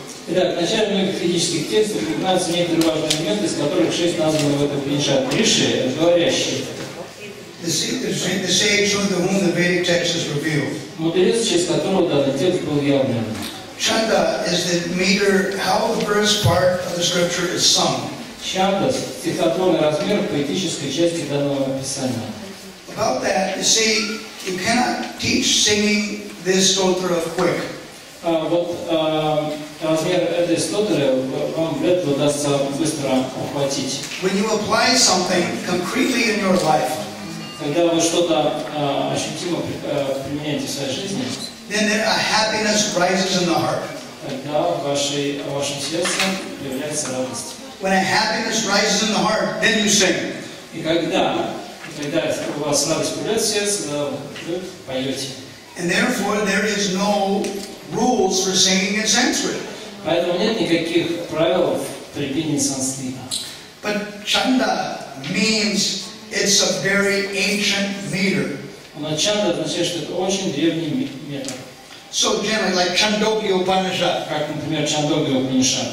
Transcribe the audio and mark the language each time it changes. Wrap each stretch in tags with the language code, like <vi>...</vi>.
<ru>Итак, в начале многих ведических текстов упоминаются некоторые важные моменты, из которых 6 названы в этом Упанишаде. Риши, говорящий.</ru> <en>The sage through whom the Vedic text is revealed.</en> <ru>Мудрец, через которого данный текст был явлен.</ru> <en>Chanda is the meter, how the first part of the scripture is sung.</en> <ru>Чанда – стихотворный размер поэтической части данного описания.</ru> <en>About that, you see, you cannot teach singing this stotra quick.</en> <ru>Вот размер этой стотры вам вряд ли удастся быстро охватить.</ru> <en>When you apply something concretely in your life,</en> <ru>когда вы что-то ощутимо применяете в своей жизни,</ru> <en>then a happiness rises in the heart.</en> <ru>тогда в вашем сердце появляется радость.</ru> <en>When a happiness rises in the heart, then you sing.</en> <ru>И когда у вас радость появляется в сердце, вы поете.</ru> <en>And therefore, there is no rules for singing in Sanskrit.</en> <ru>Поэтому нет никаких правил при пении санскрита.</ru> <en>But chanda means it's a very ancient meter.</en> <ru>Но чанда означает, что это очень древний метод.</ru> <en>So generally, like Chandogya Upanishad.</en> <ru>Как, например, Чандогья Упанишад.</ru>